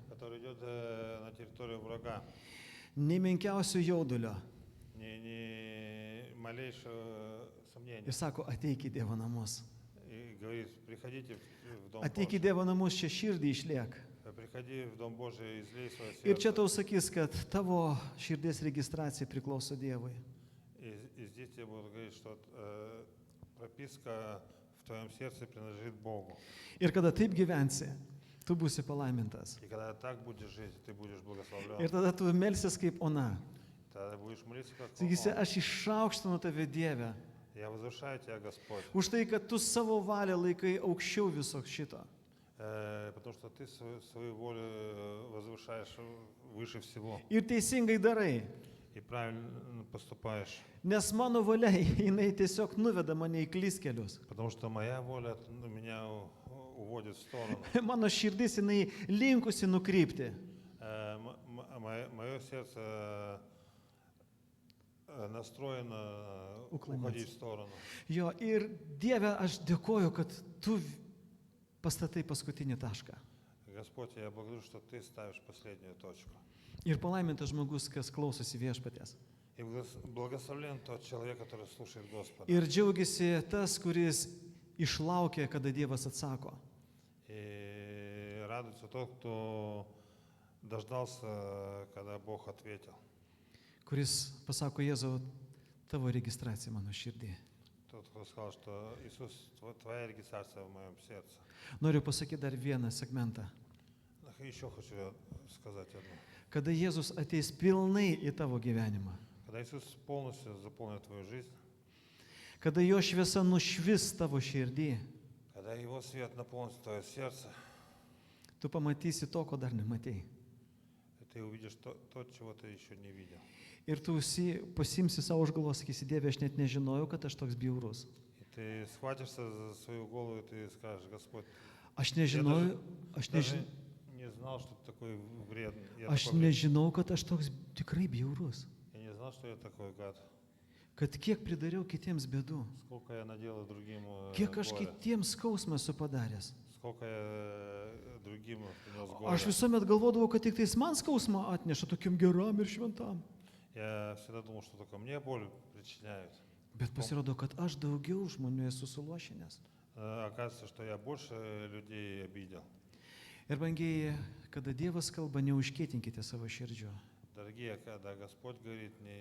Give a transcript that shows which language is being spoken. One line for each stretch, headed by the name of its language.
Russian: которая идет на территорию врага.
Lithuanian: Nemenkiausio jaudulio.
Russian: Ни малейшего сомнения.
Lithuanian: Ir sako, ateik į Dievo namus.
Russian: И говорит, приходите в Дом
Lithuanian: Ateik į
Russian: Божий.
Lithuanian: Dievo namus, čia širdį išliek.
Russian: Приходи в Дом Божий, излей свое
Lithuanian: Ir čia
Russian: сердце.
Lithuanian: tau sakys, kad tavo širdies registracija priklauso Dievui.
Russian: И здесь тебе будут говорить, что прописка в твоем сердце принадлежит Богу.
Lithuanian: Ir kada taip gyvensi, tu būsi palaimintas.
Russian: И когда так будешь жить, ты будешь благословлен.
Lithuanian: Ir tada tu melsies kaip ona.
Russian: Тогда будешь молиться как
Lithuanian: Sakysi,
Russian: он.
Lithuanian: aš išaukštinu tave Dieve.
Russian: Я возвышаю тебя, Господь,
Lithuanian: Už tai, kad tu savo valią laikai aukščiau viso šito.
Russian: потому что ты свою волю возвышаешь выше всего.
Lithuanian: Ir teisingai darai.
Russian: И правильно поступаешь.
Lithuanian: Nes mano valia, jinai tiesiog nuveda mane į klystkelius.
Russian: Потому что моя воля меня уводит в сторону.
Lithuanian: Mano širdis, jinai linkusi nukrypti.
Russian: Мое сердце настроено Уклоняться. уходить в сторону.
Lithuanian: Jo, ir Dieve, aš dėkoju, kad tu pastatai paskutinį tašką.
Russian: Господь, я благодарю, что Ты ставишь последнюю точку.
Lithuanian: Ir palaimintas žmogus, kas klausosi viešpaties.
Russian: И благословлен тот человек, который слушает Господа.
Lithuanian: Ir džiaugiasi tas, kuris išlaukia, kada Dievas atsako.
Russian: И радуется тот, кто дождался, когда Бог ответил.
Lithuanian: Kuris pasako, Jėzau, tavo registracija mano širdį.
Russian: Тот, кто сказал, что Иисус, Твоя регистрация в моем сердце.
Lithuanian: Noriu pasakyti dar vieną segmentą.
Russian: Еще хочу сказать одно.
Lithuanian: Kada Jėzus ateis pilnai į tavo gyvenimą.
Russian: Когда Иисус полностью заполнит твою жизнь,
Lithuanian: Kada jo šviesa nušvis tavo širdį.
Russian: когда Его свет наполнит твое сердце,
Lithuanian: Tu pamatysi to, ko dar nematei.
Russian: ты увидишь то, чего ты еще не видел.
Lithuanian: Ir tu pasimsi savo už galvos, sakysi, Dieve, aš net nežinojau, kad aš toks bjaurus.
Russian: И ты схватишься за свою голову, и ты скажешь, Господь,
Lithuanian: Aš nežinojau,
Russian: даже не знал, что ты такой вредный.
Lithuanian: aš nežinau, kad aš toks tikrai bjaurus.
Russian: Я не знал, что я такой гад.
Lithuanian: Kad kiek pridariau kitiems bėdų.
Russian: Сколько я наделал другим
Lithuanian: Kiek aš
Russian: горя.
Lithuanian: kitiems skausmą esu padaręs.
Russian: Сколько я другим принес
Lithuanian: Aš
Russian: горе.
Lithuanian: visuomet galvodavau, kad tik tais man skausmą atneša tokiam geram ir šventam.
Russian: Я всегда думал, что только мне боль причиняют.
Lithuanian: Bet pasirodo, kad aš daugiau žmonių esu suluošinęs.
Russian: Оказывается, что я больше людей обидел.
Lithuanian: Ir brangiai, kada Dievas kalba, neužkietinkite savo širdžių.
Russian: Дорогие, когда Господь говорит,